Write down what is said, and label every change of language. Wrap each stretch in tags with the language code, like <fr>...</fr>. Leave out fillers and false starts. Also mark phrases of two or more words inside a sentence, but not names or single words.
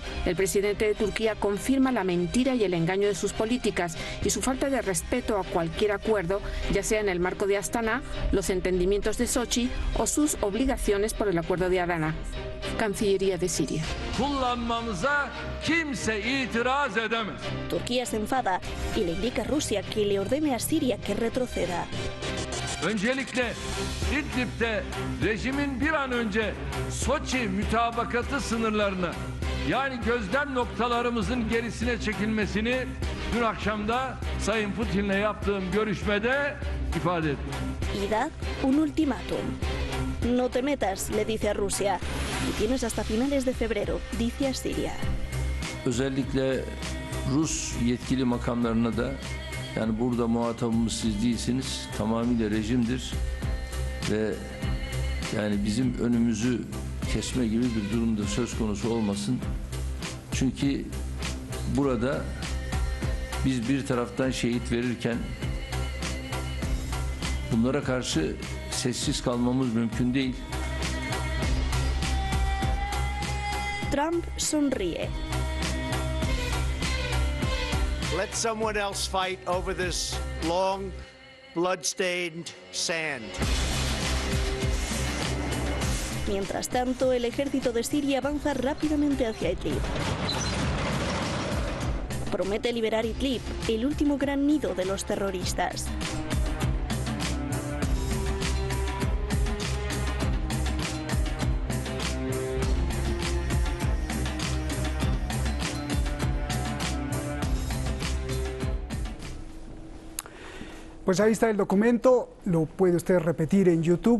<es>El presidente de Turquía confirma la mentira y el engaño de sus políticas y su falta de respeto a cualquier acuerdo, ya sea en el marco de Astana, los entendimientos de Sochi o sus obligaciones por el acuerdo de Adana. Cancillería de Siria. Turquía se enfada y le indica a Rusia que le ordene a Siria que retroceda.</es> <tr>Öncelikle İdlib'de rejimin bir an önce Soçi mütabakatı sınırlarına, yani gözlem noktalarımızın gerisine çekilmesini dün akşamda Sayın Putin'le yaptığım görüşmede ifade ettim.</tr> <es>Y da un ultimátum. No te metas, le dice a Rusia. Y tienes hasta finales de febrero, dice a Siria.</es> <tr>Özellikle Rus yetkili makamlarına da, yani burada muhatabımız siz değilsiniz, tamamıyla rejimdir ve yani bizim önümüzü kesme gibi bir durumda söz konusu olmasın. Çünkü burada biz bir taraftan şehit verirken bunlara karşı sessiz kalmamız mümkün değil.</tr> <es>Trump sonríe.</es> <en>Let someone else fight over this long, blood-stained sand.</en> <es>Mientras tanto, el ejército de Siria avanza rápidamente hacia Idlib. Promete liberar Idlib, el último gran nido de los terroristas. Pues ahí está el documento, lo puede usted repetir en YouTube.</es>